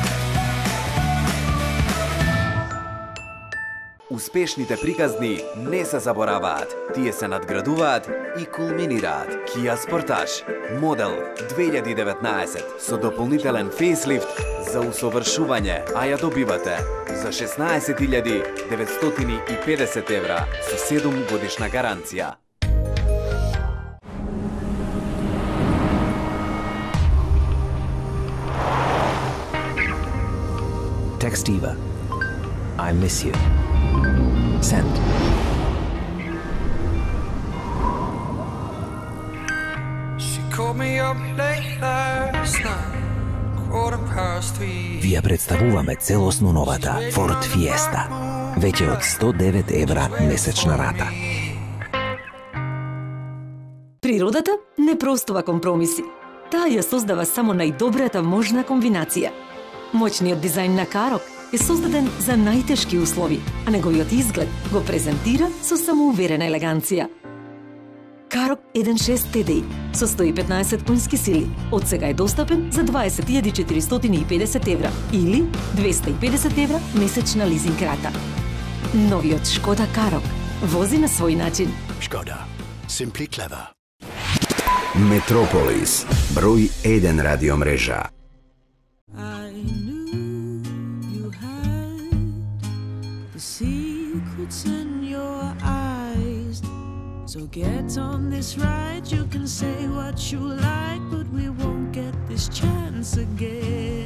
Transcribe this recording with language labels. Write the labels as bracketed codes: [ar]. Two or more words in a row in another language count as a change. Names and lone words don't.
[mk] Успешните приказни не се забораваат, тие се надградуваат и кулминираат. Kia Sportage, модел 2019 со дополнителен фейслифт за усовршување, а ја добивате за 16.950 евра со 7 годишна гаранција. [en] Text Eva. I miss you. Send. She called me up late last night, 3:15. [mk] Вие представуваме целосно новата Ford Fiesta. Веќе од 109 евра месечна рата. Природата не простува компромиси. Таа ја создава само најдобрата можна комбинација. Моćниот дизајн на Карок е создаден за најтешки услови, а неговиот изглед го презентира со самоуверена елеганција. Карок 1.6 TDI со 115 конски сили од сега е достапен за 20.450 евра или 250 евра месечна лизинг рата. Новиот Шкода Карок вози на свој начин. Шкода. [en] Simply clever. [mk] Метрополис, број 1 радио мрежа. [en] Secrets in your eyes. So get on this ride. You can say what you like, but we won't get this chance again.